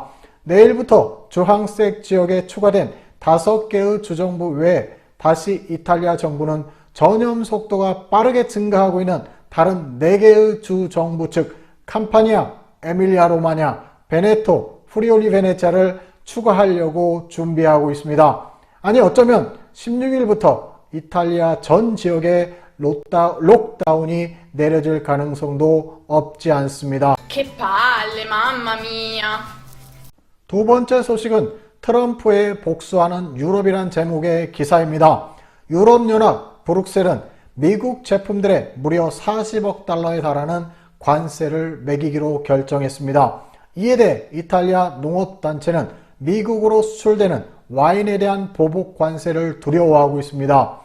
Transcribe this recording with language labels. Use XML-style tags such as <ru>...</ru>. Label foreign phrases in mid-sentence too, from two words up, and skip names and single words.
<ko>내일부터 주황색 지역에 추가된 5개의 주정부 외에 다시 이탈리아 정부는 전염 속도가 빠르게 증가하고 있는 다른 4개의 주정부 즉 캄파니아, 에밀리아 로마냐, 베네토, 프리올리 베네치아를 추가하려고 준비하고 있습니다. 아니 어쩌면 16일부터 이탈리아 전 지역에 록다운이 내려질 가능성도 없지 않습니다.</ko> <it>Che palle, mamma mia.</it> <ko>두 번째 소식은 트럼프에 복수하는 유럽이란 제목의 기사입니다. 유럽연합 브뤼셀은 미국 제품들에 무려 40억 달러에 달하는 관세를 매기기로 결정했습니다. 이에 대해 이탈리아 농업단체는 미국으로 수출되는 와인에 대한 보복 관세를 두려워하고 있습니다.</ko>